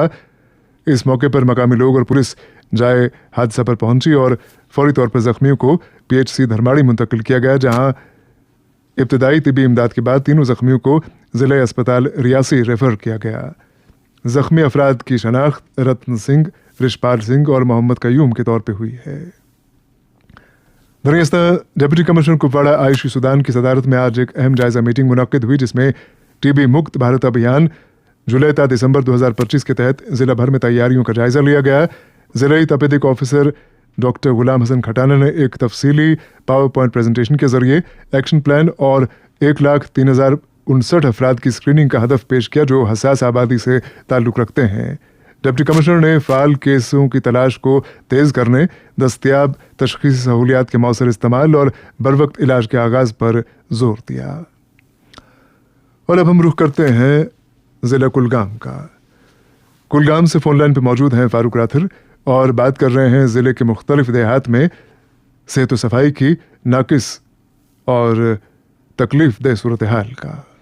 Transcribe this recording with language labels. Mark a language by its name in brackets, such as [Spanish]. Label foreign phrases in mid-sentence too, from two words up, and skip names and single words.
[Urdu] اس موقع پر مقامی لوگ اور پولیس جائے حادثہ پر پہنچی اور فوری طور پر زخمیوں کو PHC دھرماڑی منتقل کیا گیا, جہاں ابتدائی طبی امداد کے بعد تینوں زخمیوں کو ضلع اسپتال ریاسی ریفر کیا گیا. زخمی افراد کی شناخت رتن سنگھ, رشپال سنگھ اور محمد قیوم کے طور پہ ہوئی ہے. دریاستہ ڈپٹی کمشنر کپواڑہ عائشی سودان کی صدارت میں آج ایک اہم جائزہ میٹنگ منعقد ہوئی, جس میں TB مکت بھارت ابھیان جولائی تا دسمبر 2025 کے تحت ضلع بھر میں تیاریوں کا جائزہ لیا گیا. ضلعی تپیدک آفیسر ڈاکٹر غلام حسن کھٹانہ نے ایک تفصیلی [English] PowerPoint presentation [Urdu] کے ذریعے [English] action plan [Urdu] اور 1,03,059 افراد کی اسکریننگ کا ہدف پیش کیا جو حساس آبادی سے تعلق رکھتے ہیں. ڈپٹی کمشنر نے فال کیسوں کی تلاش کو تیز کرنے، دستیاب تشخیصی سہولیات کے مؤثر استعمال اور بروقت علاج کے آغاز پر زور دیا. اور اب ہم رخ کرتے ہیں ضلع کلگام کا. کلگام سے فون لائن پر موجود ہیں فاروق راتھر اور بات کر رہے ہیں ضلعے کے مختلف دیہات میں صحت و صفائی کی ناقص اور تکلیف دہ صورت حال کا.